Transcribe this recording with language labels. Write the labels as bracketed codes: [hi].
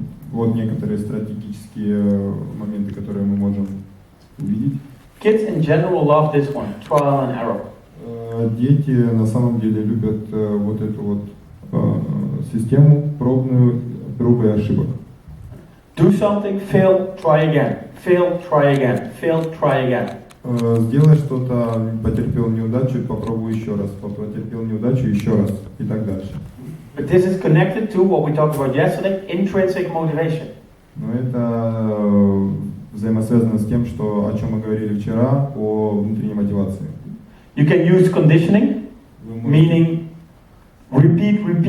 [ru] Вот некоторые стратегические моменты, которые мы можем увидеть. [en] Kids in general love this one, trial and error. [ru] Дети на самом деле любят вот эту вот систему пробную, проб и ошибок. [en] Do something, fail, try again. Fail, try again. Fail, try again. [ru] Сделай что-то, потерпел неудачу, попробуй еще раз. Потерпел неудачу, еще раз. И так дальше. [en] But this is connected to what we talked about yesterday, intrinsic motivation. [ru] Но это взаимосвязано с тем, что, о чем мы говорили вчера, о внутренней мотивации. [en] You can use conditioning, meaning repeat.